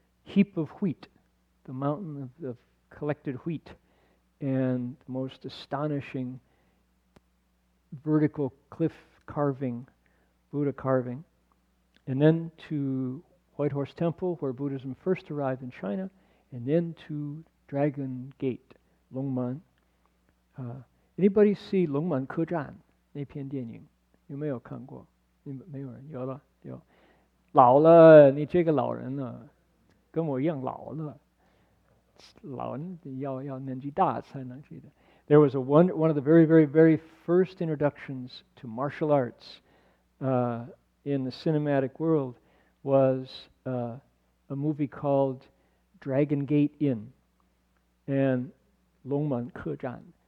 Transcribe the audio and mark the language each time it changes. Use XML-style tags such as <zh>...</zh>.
<en>heap of wheat, the mountain of collected wheat, and the most astonishing vertical cliff carving, Buddha carving, and then to White Horse Temple, where Buddhism first arrived in China, and then to Dragon Gate, Longman. Anybody see</en> <zh>龙门客栈那片电影？有没有看过？没有人？有了，有。老了，你这个老人呢，跟我一样老了。老人要年纪大才能记得。</zh> <en>There was one of the very, very, very first introductions to martial arts in the cinematic world was a movie called Dragon Gate Inn and 龙门客栈.</en>